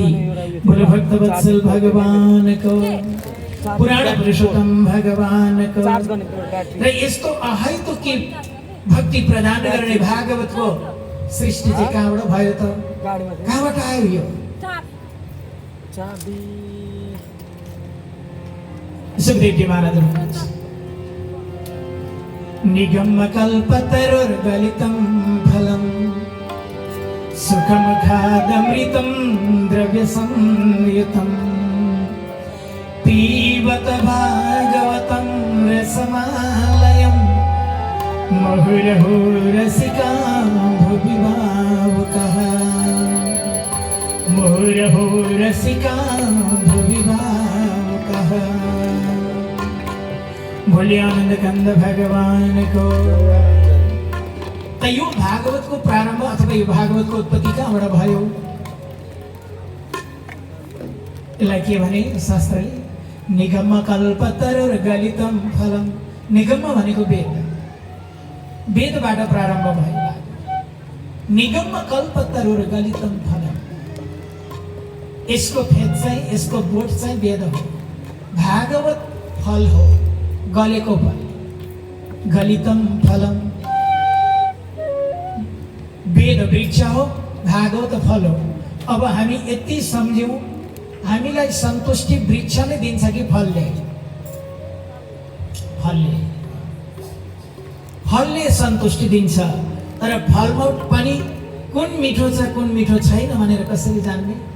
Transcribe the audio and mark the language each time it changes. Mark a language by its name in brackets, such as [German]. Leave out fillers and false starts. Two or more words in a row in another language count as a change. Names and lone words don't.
[Nepali] बोलो भक्तवत्सल भगवानको, पुराण पुरुषोत्तम भगवानको। र यस्तो अहैतुकी भक्ति प्रदान गर्ने भागवतको सृष्टि चाहिँ कहाँबाट भयो त? कहाँबाट आयो यो? सुखदेवजी महाराज हुनुहुन्छ। [Sanskrit] निगमकल्पतरुर्गलितं फलं सुखमुखादमृतं द्रव्यसंयुतं पीबत भागवतं रसमालयं मुहुर्मुहुः रसिका भुवि भावुकाः मुहुर्मुहुः रसिका भुवि भावुकाः। [Hindi] बोले आनंद कंद भगवान को। [Nepali] यो भागवतको प्रारम्भ अथवा यो भागवतको उत्पत्ति कहाँबाट भयो? यसलाई के भने शास्त्रले [Sanskrit] निगम कल्पतरुर्गलितं फलं। [Nepali] निगम भनेको वेद, वेदबाट प्रारम्भ भयो। [Sanskrit] निगम कल्पतरुर्गलितं फलं, [Nepali] यसको फेद चाहिँ, यसको बोट चाहिँ वेद हो। भागवत फल हो, गलेको फल। [Sanskrit] गलितं फलम, [Nepali] वेद वृक्ष हो, भागवत फल हो। अब हामी यति सम्झ्यौँ, हामीलाई सन्तुष्टि वृक्षले दिन्छ कि फलले? फलले सन्तुष्टि दिन्छ। तर फलमा पनि कुन मिठो छ कुन मिठो छैन भनेर कसरी जान्ने?